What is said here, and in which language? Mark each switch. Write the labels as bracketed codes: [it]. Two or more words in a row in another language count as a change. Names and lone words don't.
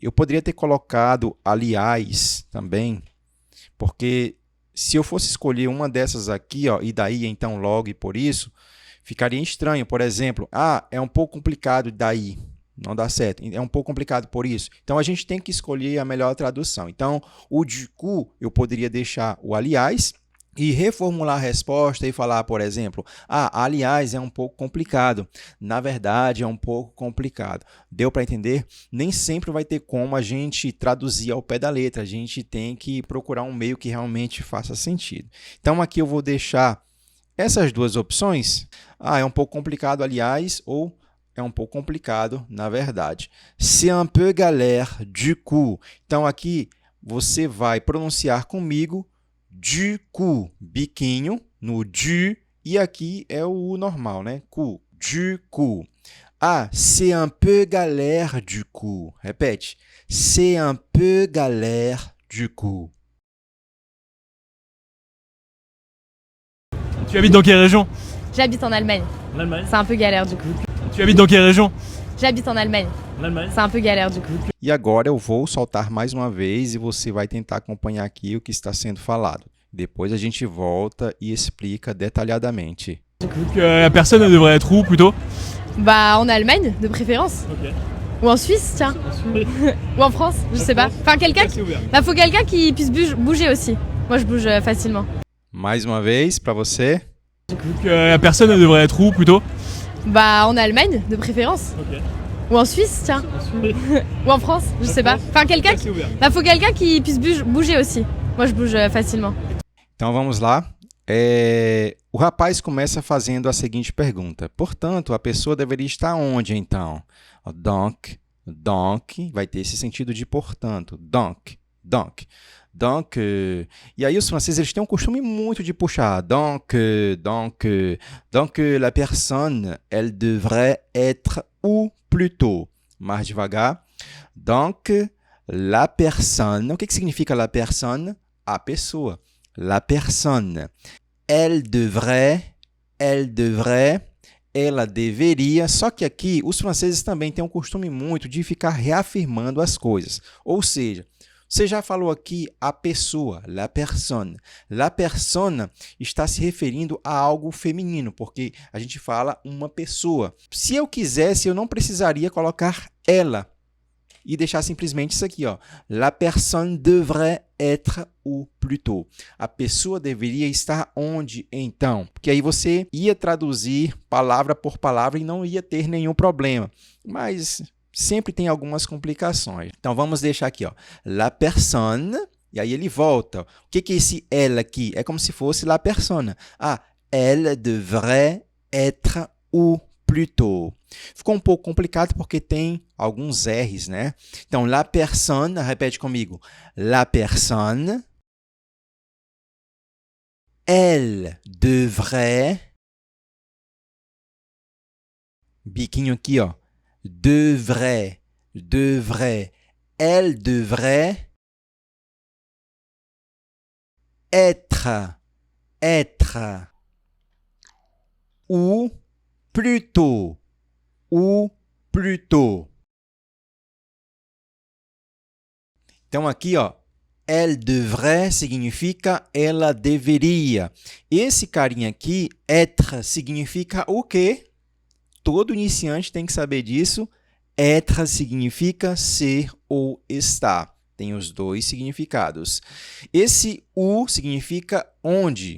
[pt] Eu poderia ter colocado aliás também, porque se eu fosse escolher uma dessas aqui, e daí, então, logo e por isso, Ficaria estranho, por exemplo, é um pouco complicado daí. Não dá certo. É um pouco complicado por isso. Então, a gente tem que escolher a melhor tradução. Então, o [fr] du coup, [pt] eu poderia deixar o aliás e reformular a resposta e falar, por exemplo, aliás, é um pouco complicado. Na verdade, é um pouco complicado. Deu para entender? Nem sempre vai ter como a gente traduzir ao pé da letra. A gente tem que procurar um meio que realmente faça sentido. Então, aqui eu vou deixar essas duas opções. É um pouco complicado, aliás, ou é um pouco complicado, na verdade. [fr] C'est un peu galère, du coup. [pt] Então, aqui você vai pronunciar comigo [fr] du coup, [pt] biquinho no du, e aqui é o normal, né? [fr] Coup, du coup. C'est un peu galère, du coup. [pt] Repete. [fr] C'est un peu galère, du coup. Tu habites dans quelle région? J'habite en Allemagne. En Allemagne. C'est un peu galère du coup. Tu habites dans quelle région? J'habite en Allemagne. En Allemagne. C'est un peu galère du coup. [pt] E agora eu vou soltar mais uma vez e você vai tentar acompanhar aqui o que está sendo falado. Depois a gente volta e explica detalhadamente. [fr] Donc la personne elle devrait être où plutôt? Bah en Allemagne, de préférence. Ok. Ou en Suisse, tiens. Ou en France, je sais pas. Enfin, quelqu'un qui... faut quelqu'un qui puisse bouger aussi. Moi, je bouge facilement. [pt] Mais uma vez para você. [fr] Donc la personne elle devrait être où plutôt? Bah en Allemagne, de préférence. Ok. Ou en Suisse, tiens. Ou en France, je sais pas. Enfin, quelqu'un qui... faut quelqu'un qui puisse bouger aussi. Moi, je bouge facilement. [pt] Então vamos lá. O rapaz começa fazendo a seguinte pergunta. Portanto, a pessoa deveria estar onde, então? Donc, vai ter esse sentido de portanto. Donc. E aí os franceses eles têm um costume muito de puxar. [fr] Donc, la personne, elle devrait être où plutôt? [pt] Mais devagar. [fr] Donc, la personne. [pt] O que significa [fr] la personne? [pt] A pessoa. [fr] La personne. Elle devrait, [pt] ela deveria. Só que aqui os franceses também têm um costume muito de ficar reafirmando as coisas. Ou seja, você já falou aqui a pessoa, [fr] la personne. La personne [pt] está se referindo a algo feminino, porque a gente fala uma pessoa. Se eu quisesse, eu não precisaria colocar ela e deixar simplesmente isso aqui, ó. [fr] La personne devrait être où plutôt. [pt] A pessoa deveria estar onde, então? Porque aí você ia traduzir palavra por palavra e não ia ter nenhum problema. Mas sempre tem algumas complicações. Então, vamos deixar aqui, ó. [fr] La personne, [pt] e aí ele volta. O que é esse elle aqui? É como se fosse [fr] la personne. Elle devrait être où plutôt. [pt] Ficou um pouco complicado porque tem alguns R's, né? Então, [fr] la personne, [pt] repete comigo. [fr] La personne, elle devrait, [pt] biquinho aqui, ó. [fr] Devrait, elle devrait être, ou plutôt. [pt] Então aqui, ó, [fr] elle devrait [pt] significa ela deveria. Esse carinha aqui, être, significa o quê? Todo iniciante tem que saber disso. Être significa ser ou estar. Tem os dois significados. Esse o significa onde.